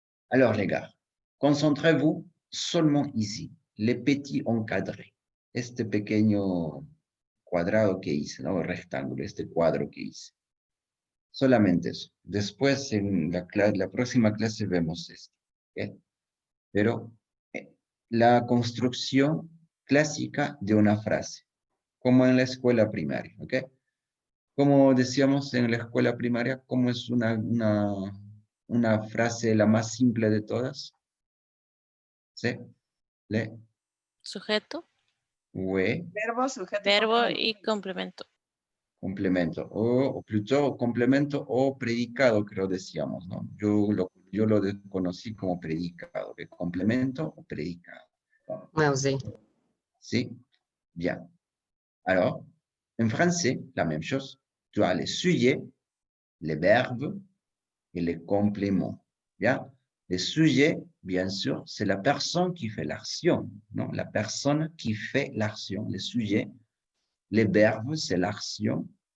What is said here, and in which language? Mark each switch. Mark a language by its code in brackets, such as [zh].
[fr] Alors les gars, concentrez-vous seulement ici, les petits encadrés. [es] Este pequeño cuadrado que hice, ¿no? Rectángulo, este cuadro que hice. Solamente eso. Después en la próxima clase vemos esto. ¿Okay? Pero la construcción clásica de una frase, como en la escuela primaria. ¿Ok? Como decíamos en la escuela primaria, ¿cómo es una frase la más simple de todas? ¿Sí? Le. Sujeto, [fr] Oui. [es] Verbo, sujeto. verbo y complemento. Complemento, o plutôt complemento o predicado, creo decíamos, ¿no? Yo lo conocí como predicado, que complemento o predicado. Sí. ¿Sí? Bien. [fr] Alors, en français, la même chose. Tu as les sujets, les verbes et les compléments. Bien. Les sujets, bien sûr, c'est la personne qui fait l'action, non? La personne qui fait l'action. Les sujets, les verbes, c'est l'action.